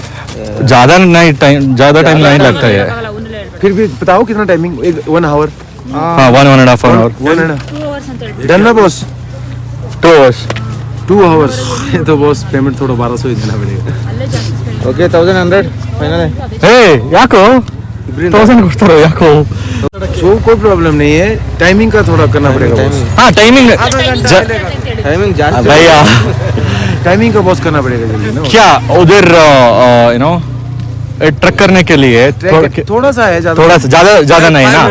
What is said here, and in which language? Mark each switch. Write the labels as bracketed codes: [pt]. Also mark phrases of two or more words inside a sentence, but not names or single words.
[hi] ज़्यादा टाइम नहीं लगता है. फिर भी बताओ कितना टाइमिंग? 1 आवर. हाँ 1.5 hour. 1.5 डन ना बॉस? 2 hours. 2 hours. तो बॉस पेमेंट थोड़ा 1200 ही देना पड़ेगा. ओके 1100 फाइनल है. [kn] ಯಾಕೋ 1000 ಕೊಡ್ತಾರೋ ಯಾಕೋ? [hi] सो कोई प्रॉब्लम नहीं है. टाइमिंग का थोड़ा करना पड़ेगा बॉस. हाँ टाइमिंग भैया, टाइमिंग का बॉस करना पड़ेगा जल्दी ना. क्या उधर [en] you know [hi] ट्रक करने के लिए थोड़ा सा है, थोड़ा सा ज़्यादा नहीं ना.